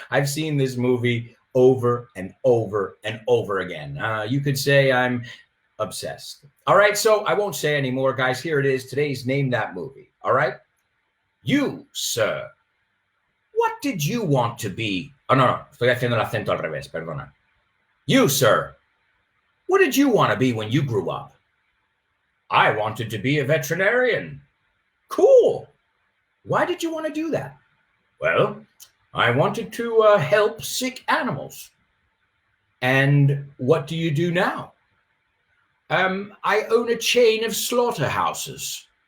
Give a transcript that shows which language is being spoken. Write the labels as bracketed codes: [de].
[en] I've seen this movie over and over and over again. You could say I'm obsessed. All right, so I won't say anymore, guys. Here it is. Today's Name That Movie. All right? You, sir, what did you want to be? [es] Oh, no, estoy haciendo el acento al revés, perdona. [en] You, sir, what did you want to be when you grew up? I wanted to be a veterinarian. Cool. Why did you want to do that? Well, I wanted to help sick animals. And what do you do now? I own a chain of slaughterhouses.